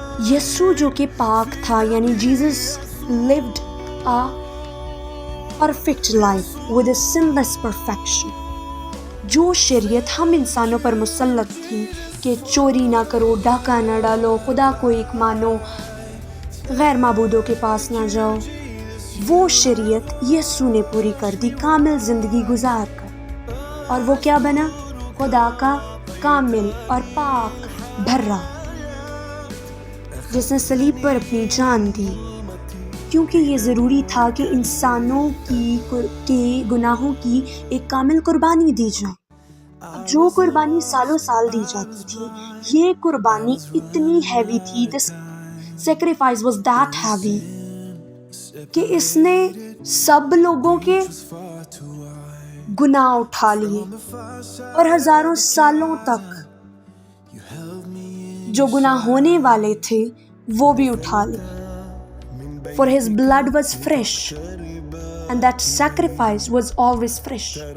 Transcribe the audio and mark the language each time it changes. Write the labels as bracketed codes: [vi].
[ur] یسوع جو کہ پاک تھا، یعنی [en] Jesus lived a perfect life with a sinless perfection. [ur] جو شریعت ہم انسانوں پر مسلط تھی کہ چوری نہ کرو، ڈاکہ نہ ڈالو، خدا کو ایک مانو، غیر معبودوں کے پاس نہ جاؤ، وہ شریعت یسوع نے پوری کر دی کامل زندگی گزار کر. اور وہ کیا بنا؟ خدا کا کامل اور پاک بھرا، جس نے صلیب پر اپنی جان دی. کیونکہ یہ ضروری تھا کہ انسانوں کے گناہوں کی ایک کامل قربانی دی جائے. جو قربانی سالوں سال دی جاتی تھی، یہ قربانی اتنی ہیوی تھی، [en] this sacrifice was that heavy [ur] کہ اس نے سب لوگوں کے گناہ اٹھا لیے اور ہزاروں سالوں تک جو گناہ ہونے والے تھے وہ بھی اٹھا لیے. [en] For his blood was fresh and that sacrifice was always fresh.